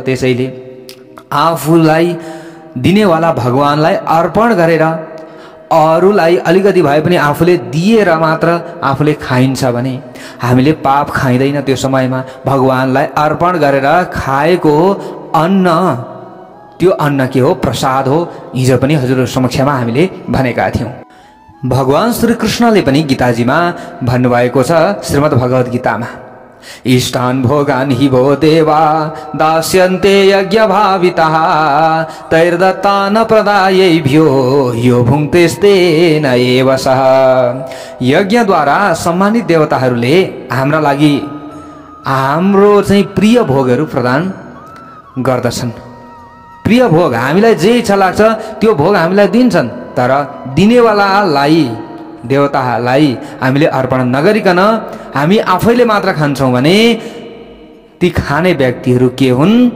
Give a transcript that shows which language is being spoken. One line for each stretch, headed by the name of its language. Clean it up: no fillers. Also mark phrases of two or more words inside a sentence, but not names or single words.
Nepali: त्यसैले आफूलाई दिनेवाला भगवानलाई अर्पण गरेर अरूलाई अलिकति भए पनि आफूले दिएर मात्र आफूले खाइन्छ भने हामीले पाप खाइँदैन। त्यो समयमा भगवानलाई अर्पण गरेर खाएको अन्न, त्यो अन्न के हो? प्रसाद हो। हिजो पनि हजुर समक्षमा हामीले भनेका थियौँ। भगवान श्री कृष्णले पनि गीताजीमा भन्नुभएको छ, श्रीमद् भगवत गीतामा,
Sanskrit: इष्टान् भोगान् हि भो देवा दास्यन्ते यज्ञ भाविताः तैर्दत्तान् प्रदायैभ्यो यो भुङ्क्तेस्तेन एव सः।
Nepali: यज्ञद्वारा सम्मानित देवताहरूले हाम्रा लागि हाम्रो चाहिँ प्रिय भोगहरू प्रदान गर्दछन्। प्रिय भोग, हामीलाई जे इच्छा लाग्छ त्यो भोग हामीलाई दिन्छन्। तर दिनेवालालाई, देवतालाई हामीले अर्पण नगरिकन हामी आफैले मात्र खान्छौँ भने ती खाने व्यक्तिहरू के हुन्?